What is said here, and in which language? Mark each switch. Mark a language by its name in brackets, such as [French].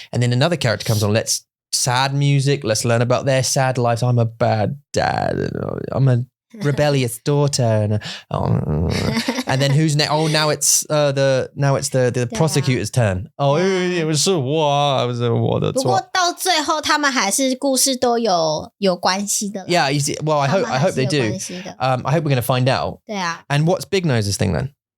[English] And then another character comes on. Sad music. Let's learn about their sad lives. I'm a bad dad. I'm a rebellious daughter. And then who's next? Oh, now it's the prosecutor's turn. Oh, it was [Chinese] 是我的错。不过到最后他们还是故事都有关系的。 [English] Yeah, you see, well, I hope they do. I hope we're going to find out. [Chinese] 对啊。 [English] And what's Big Nose's thing then?